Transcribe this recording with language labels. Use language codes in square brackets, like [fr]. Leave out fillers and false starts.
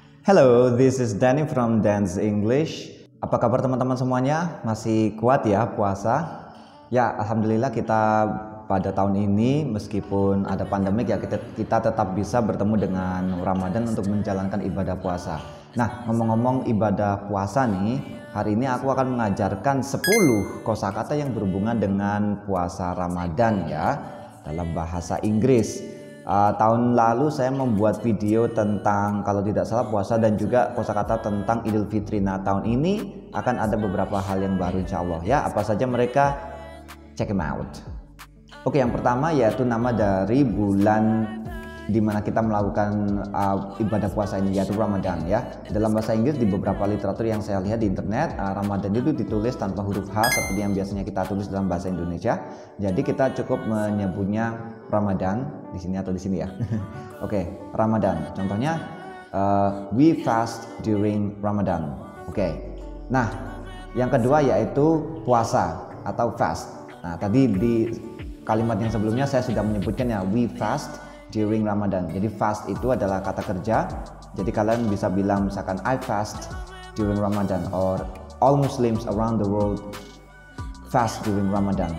[en] Hello, this is Danny from Dance English. [id] Apa kabar teman-teman semuanya? Masih kuat ya puasa? Ya, alhamdulillah kita pada tahun ini meskipun ada pandemik ya kita tetap bisa bertemu dengan Ramadan untuk menjalankan ibadah puasa. Nah, ngomong-ngomong ibadah puasa nih, hari ini aku akan mengajarkan 10 kosakata yang berhubungan dengan puasa Ramadan ya dalam bahasa Inggris. Tahun lalu saya membuat video tentang kalau tidak salah puasa dan juga kosakata tentang Idul Fitri. Nah, tahun ini akan ada beberapa hal yang baru insya Allah ya. Apa saja mereka? [en] Check them out. [id] Oke, yang pertama yaitu nama dari bulan di mana kita melakukan ibadah puasa ini yaitu Ramadan ya. Dalam bahasa Inggris di beberapa literatur yang saya lihat di internet, Ramadan itu ditulis tanpa huruf H seperti yang biasanya kita tulis dalam bahasa Indonesia. Jadi kita cukup menyebutnya Ramadan di sini atau di sini ya. Oke, Ramadan. Contohnya [en] we fast during Ramadan. Oke. [id] Nah, yang kedua yaitu puasa atau fast. Nah, tadi di kalimat yang sebelumnya saya sudah menyebutkan ya, [en] we fast during Ramadan. [id] Jadi fast itu adalah kata kerja. Jadi kalian bisa bilang misalkan [en] I fast during Ramadan or all Muslims around the world fast during Ramadan.